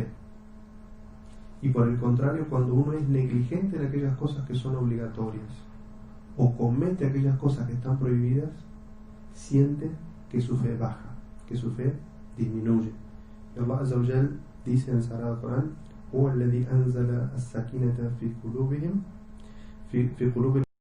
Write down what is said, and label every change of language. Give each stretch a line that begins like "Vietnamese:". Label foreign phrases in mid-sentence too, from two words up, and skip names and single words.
Spanish: Y por el contrario, cuando uno es negligente en aquellas cosas que son obligatorias o comete aquellas cosas que están prohibidas, siente que su fe baja, que su fe disminuye. Y Allah
Arabic: عز وجل
Spanish: dice en el Sagrado Corán:
Arabic: هو الذي أنزل السكينة في قلوبهم في قلوب